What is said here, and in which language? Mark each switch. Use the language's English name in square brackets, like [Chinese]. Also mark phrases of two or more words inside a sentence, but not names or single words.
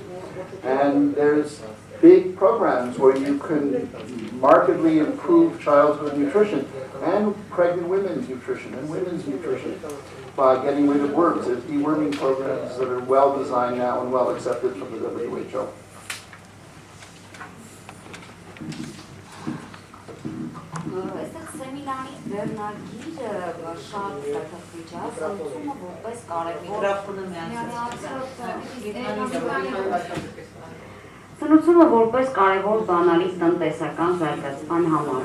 [English] And there's big programs where you can markedly improve childhood nutrition and pregnant women's nutrition and women's nutrition by getting rid of worms. There's deworming programs that are well designed now and well accepted from the WHO. [Armenian] Այստեղ սեմինարի վերնագիրը շատ ստեղծվիչ է, սնուցումը որպես Սնուցումը որպես կարևոր բանալի տնտեսական զարգացման համար